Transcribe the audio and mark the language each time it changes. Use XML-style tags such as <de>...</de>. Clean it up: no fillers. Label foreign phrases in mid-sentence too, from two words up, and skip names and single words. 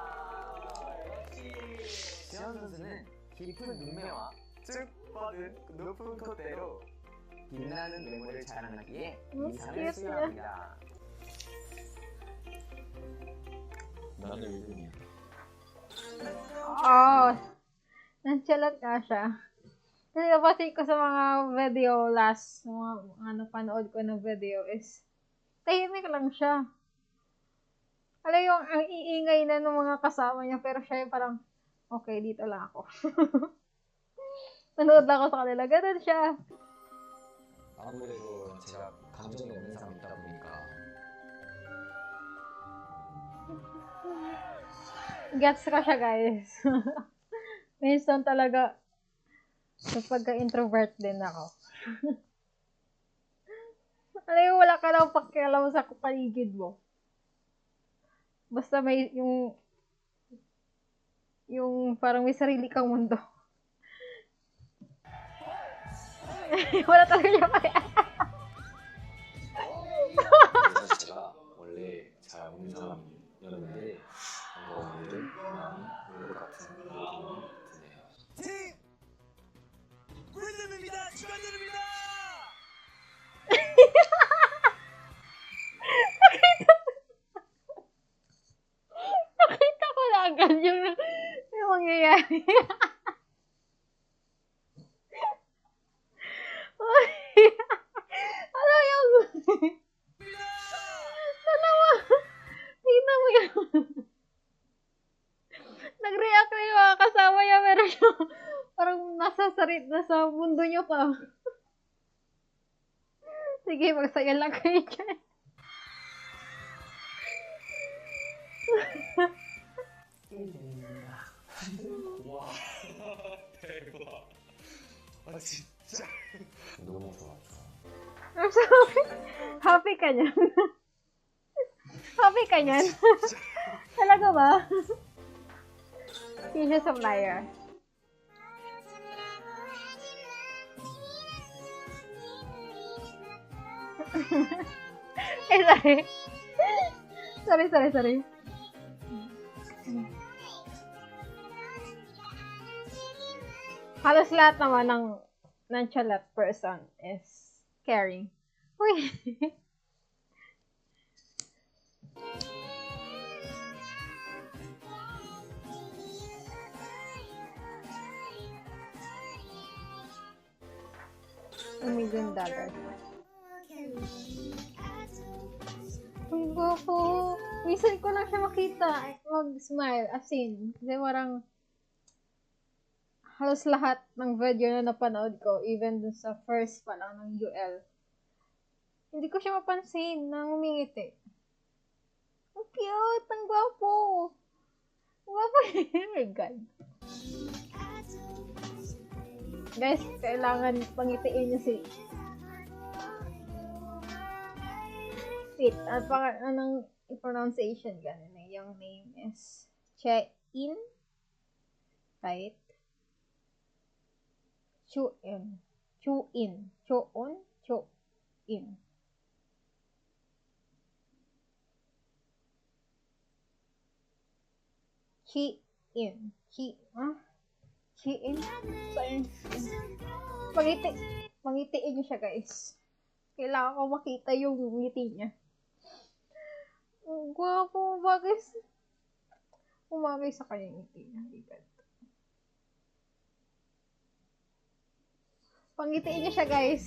<ko>지원 선수는 깊은 눈매와 쭉 뻗은 높은 콧대로 빛나는 외모를 자랑하기에 이 상을 수여합니다. 나는 1등이야.</ko> <tl>Oh, nonchalant nga siya. Kasi kapatid ko sa mga video last, mga napanood ko ng video is, tahimik lang siya. Alam yung ang iingay na ng mga kasama niya, pero siya yung parang, okay, dito lang ako. Nanood lang ako sa kanila, ganun siya.</tl> <ko>아무래도 제가 감정이 없는 사람이 있다 보니까</ko> <tl>Gets ko siya, guys. Minsan talaga, sa pagka-introvert din ako. Alam mo, wala ka lang pakialam sa paligid mo. Basta may yung parang may sarili kang mundo. Wala talaga siya pakialam.</tl> <ko>그래서 제가 원래 잘 없는 사람이었는데 뭔가 오늘은 마음이 올 것 같은 느낌이 드네요. 팀 꿀잼입니다. 축하드립니다.</ko> <tl>Nakita ko na agad yung mangyayari. Ano yung... Sana mo... Tingnan mo yun. Nag-react na yung mga kasama niya, pero siya parang nasa mundo niyo pa. Sige, magsaya lang kayo dyan.</tl> <ko>와 대박. 아 진짜 너무 좋아.</ko> <en>I'm sorry.</en> <tl>Happy ka niyan? Happy ka niyan? Talaga ba?</tl> <en>Tissue supplier. Eh, sorry. Sorry.</en> <tl>Halos lahat naman ng</tl> <en>nonchalant person</en> <tl>is caring. Uy!</tl> <en>$1 million.</en> <tl>Uy, gwapo. Minsan ko lang siya makita mag-smile,</tl> <en>as in.</en> <tl>Kasi parang halos lahat ng video na napanood ko, even dun sa first pa lang ng UL, hindi ko siya mapansin na ngumingiti. Ang cute! Ang gwapo! Ang gwapo!</tl> <en>Oh my God.</en> <tl>Guys, kailangan pangitiin niyo si Fit. At anong pronunciation ganun eh.</tl> <en>Yung name is Che-in. Right?</en> <tl>Chu-in. Chu-in. Chu-on. Chu-in. Chi-in. Chi-in? Saan? Pangitiin niyo siya, guys. Kailangan ko makita yung ngiti niya. Ang gwapo. Bagay sa kanya ngiti niya. Pangitiin niya siya, guys.</tl>